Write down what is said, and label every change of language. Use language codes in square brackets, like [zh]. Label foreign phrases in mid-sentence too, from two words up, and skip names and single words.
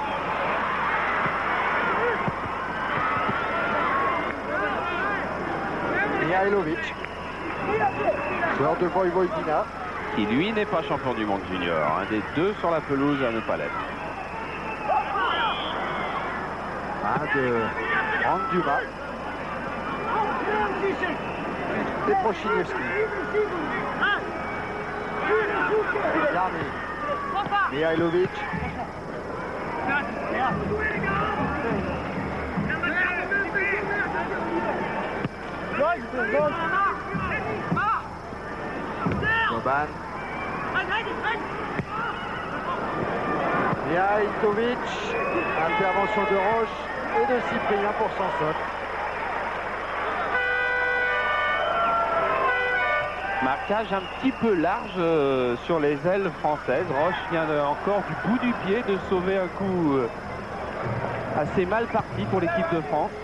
[fr] Mihailovic, joueur de Vojvodina. Qui lui n'est pas champion du monde junior. Un des deux sur la pelouse à ne pas l'être. Un de Franck Dumas. Et Prochiniewski. Yarni. Mihailovic. Boban. Mihajlovic. Intervention de Roche et de Cyprien pour Sanson. Marquage un petit peu large sur les ailes françaises. Roche vient encore du bout du pied de sauver un coup assez mal parti pour l'équipe de France.